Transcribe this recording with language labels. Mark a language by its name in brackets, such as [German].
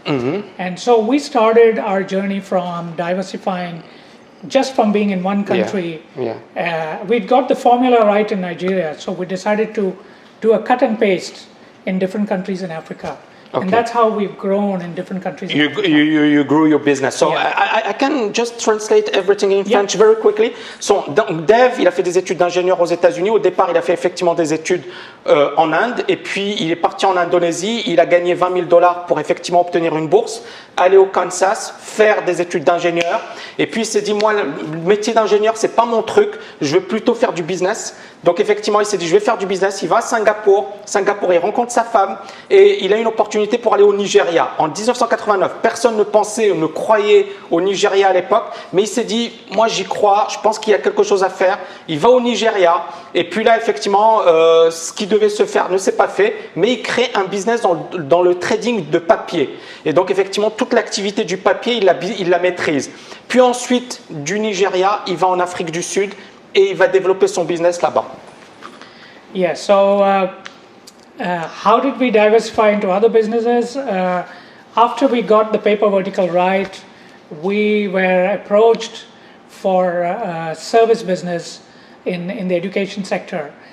[English] And so we started our journey from diversifying just from being in one country. We'd got the formula right in Nigeria, so we decided to do a cut and paste in different countries in Africa. Okay. And that's how we've grown in different countries. You grew your business. So I can just translate everything in French very quickly. [French] So Dev, il a fait des études d'ingénieur aux États-Unis. Au départ, il a fait effectivement des études en Inde. Et puis, il est parti en Indonésie. Il a gagné $20 000 pour effectivement obtenir une bourse, aller au Kansas, faire des études d'ingénieur. Et puis, il s'est dit, moi, le métier d'ingénieur, c'est pas mon truc. Je veux plutôt faire du business. Donc, effectivement, il s'est dit, je vais faire du business. Il va à Singapour. Singapour, il rencontre sa femme. Et il a une opportunité pour aller au Nigeria. En 1989, personne ne pensait, ne croyait au Nigeria à l'époque, mais il s'est dit, moi j'y crois, je pense qu'il y a quelque chose à faire. Il va au Nigeria, et puis là effectivement, ce qui devait se faire ne s'est pas fait, mais il crée un business dans le trading de papier. Et donc effectivement, toute l'activité du papier, il la maîtrise. Puis ensuite, du Nigeria, il va en Afrique du Sud, et il va développer son business là-bas. [English] Yeah, so how did we diversify into other businesses? After we got the paper vertical right, we were approached for a service business in the education sector.